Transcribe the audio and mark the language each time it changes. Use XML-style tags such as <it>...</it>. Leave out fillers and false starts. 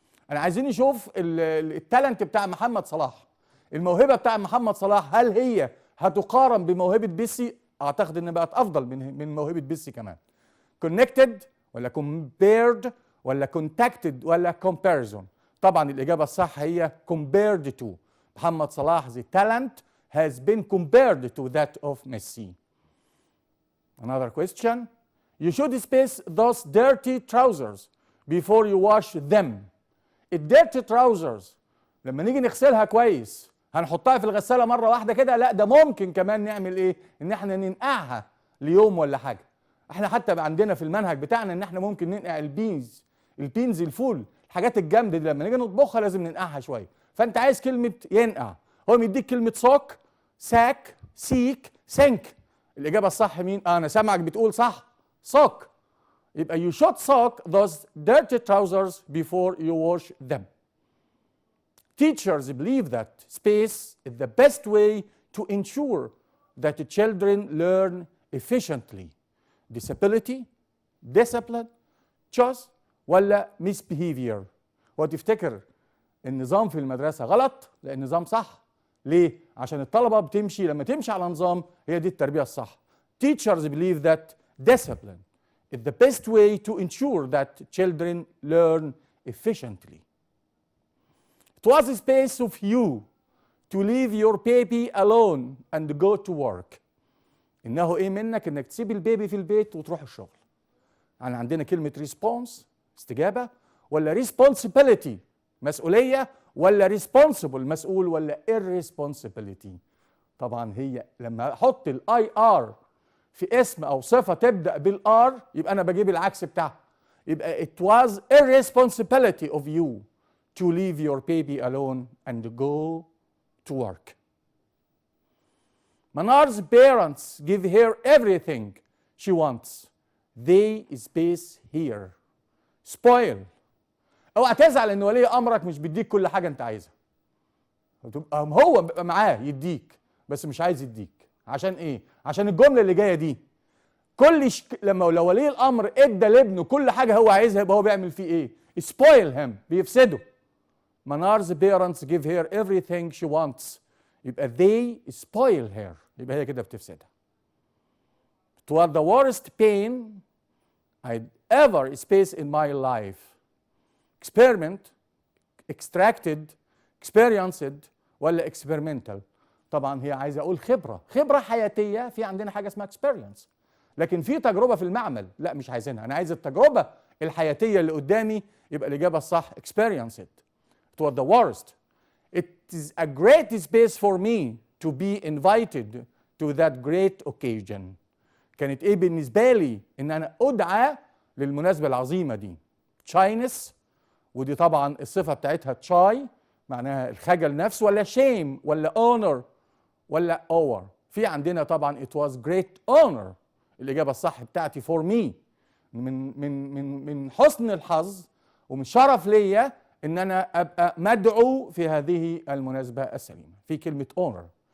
<ar>أنا عايزين نشوف التالنت بتاع محمد صلاح، الموهبة بتاع محمد صلاح، هل هي هتقارن بموهبة ميسي؟ أعتقد إن بقت أفضل من موهبة ميسي كمان. connected ولا compared ولا contacted ولا comparison؟ طبعا الإجابة الصح هي compared to.</ar> <en>Mohamed Salah the talent has been compared to that of Messi. Another question. You should space those dirty trousers before you wash them.</en> <ar>الديرتي trousers لما نيجي نغسلها كويس هنحطها في الغسالة مرة واحدة كده؟ لا، ده ممكن كمان نعمل ايه؟ ان احنا ننقعها ليوم ولا حاجة. احنا حتى عندنا في المنهج بتاعنا ان احنا ممكن ننقع البينز الفول، الحاجات الجامدة دي لما نيجي نطبخها لازم ننقعها شوية. فانت عايز كلمة ينقع، هو مديك كلمة صوك، ساك، سيك، سنك. الإجابة الصح مين؟ أنا سامعك بتقول صح، sock.</ar> <en>يبقى you should soak those dirty trousers before you wash them. Teachers believe that space is the best way to ensure that the children learn efficiently.</en> <ar>Disability, discipline, choice ولا misbehavior؟ وتفتكر النظام في المدرسة غلط؟ لا، النظام صح. ليه؟ عشان الطلبة بتمشي، لما تمشي على نظام هي دي التربية الصح.</ar> <en>Teachers believe that discipline is the best way to ensure that children learn efficiently. It was a space of you to leave your baby alone and go to work.</en> <ar>إنه إيه منك إنك تسيب البيبي في البيت وتروح الشغل. يعني عندنا كلمة response استجابة ولا responsibility مسؤولية ولا responsible مسؤول ولا irresponsibility. طبعا هي لما أحط الاي ار في اسم أو صفة تبدأ بالار يبقى أنا بجيب العكس بتاعها.</ar> <en>يبقى it was irresponsibility of you to leave your baby alone and go to work. Manar's parents give her everything she wants. They space here. Spoil.</en> <ar>اوعى تزعل ان ولي امرك مش بيديك كل حاجه انت عايزها. هو بيبقى معاه يديك بس مش عايز يديك. عشان ايه؟ عشان الجمله اللي جايه دي لو ولي الامر ادى لابنه كل حاجه هو عايزها يبقى هو بيعمل فيه ايه؟</ar> <en>spoil him</en> <ar>بيفسده.</ar> <en>Manar's parents give her everything she wants. يبقى they spoil her.</en> <ar>يبقى هي كده بتفسدها.</ar> <en>It was the worst pain I'd ever experienced in my life. Experiment, extracted, experienced ولا experimental.</en> <ar>طبعا هي عايزه اقول خبره حياتيه. في عندنا حاجه اسمها experience. لكن في تجربه في المعمل لا مش عايزينها. انا عايز التجربه الحياتيه اللي قدامي. يبقى الاجابه الصح experienced.</ar> <en>It was the worst. It is a great space for me to be invited to that great occasion.</en> <ar>كانت ايه بالنسبه لي ان انا ادعى للمناسبه العظيمه دي. shyness ودي طبعا الصفه بتاعتها shy معناها الخجل نفسه ولا shame ولا honor ولا over. في عندنا طبعا</ar> <en>it was great honor.</en> <ar>الاجابه الصح بتاعتي</ar> <en>for me.</en> <ar>من حسن الحظ ومن شرف ليا ان انا ابقى مدعو في هذه المناسبه السليمه. في كلمه honor.</ar>